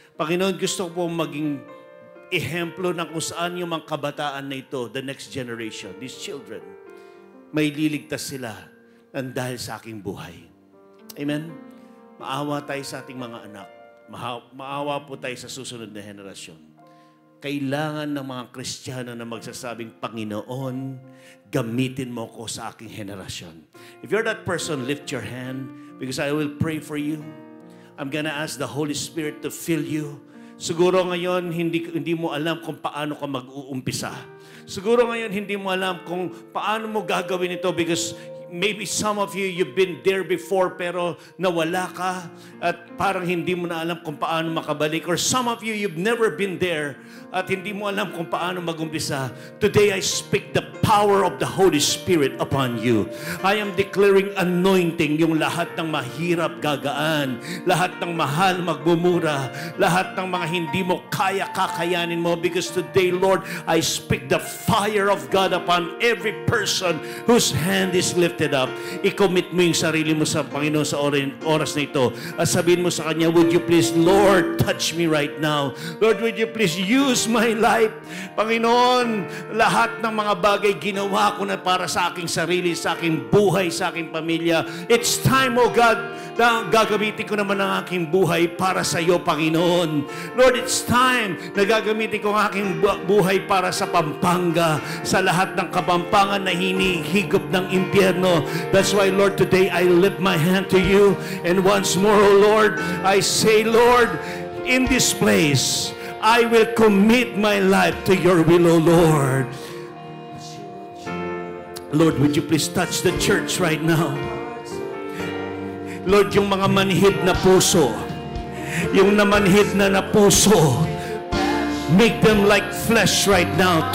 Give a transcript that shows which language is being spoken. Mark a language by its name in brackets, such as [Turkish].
[Filipino] Panginoon, gusto ko po maging ehemplo ng kung saan yung mga kabataan na ito, [English] the next generation, these children, [Filipino] may liligtas sila ng dahil sa aking buhay. Amen? Maawa tayo sa ating mga anak. Maawa po tayo sa susunod na henerasyon. kailangan ng mga Kristiyano na magsasabing, Panginoon, gamitin mo ko sa aking henerasyon. [English] If you're that person, lift your hand because I will pray for you. I'm gonna ask the Holy Spirit to fill you. [Filipino] Siguro ngayon, hindi mo alam kung paano ka mag-uumpisa. Siguro ngayon, hindi mo alam kung paano mo gagawin ito [English] because maybe some of you, you've been there before [Filipino] pero nawala ka at parang hindi mo na alam kung paano makabalik. [English] Or some of you, you've never been there [Filipino] at hindi mo alam kung paano mag-umpisa. [English] Today, I speak the power of the Holy Spirit upon you. I am declaring anointing, [Filipino] yung lahat ng mahirap gagaan, lahat ng mahal magmumura, lahat ng mga hindi mo kaya kakayanin mo [English] because today, Lord, I speak the fire of God upon every person whose hand is lifted up. [Filipino] I-commit mo yung sarili mo sa Panginoon sa oras na ito at sabihin mo sa Kanya, [English] would you please, Lord, touch me right now. Lord, would you please use my life. [Filipino] Panginoon, lahat ng mga bagay ginawa ko na para sa aking sarili, sa aking buhay, sa aking pamilya. [English] It's time, oh God, [Filipino] na gagamitin ko naman ang aking buhay para sa iyo, Panginoon. [English] Lord, it's time [Filipino] na gagamitin ko ang aking buhay para sa Pampanga, sa lahat ng Kapampangan na hinihigop ng impyerno. [English] That's why, Lord, today I lift my hand to you. And once more, oh Lord, I say, Lord, in this place, I will commit my life to your will, O Lord. Lord, would you please touch the church right now? Lord, [Filipino] yung mga manhid na puso, yung namanhid na puso, [English] make them like flesh right now.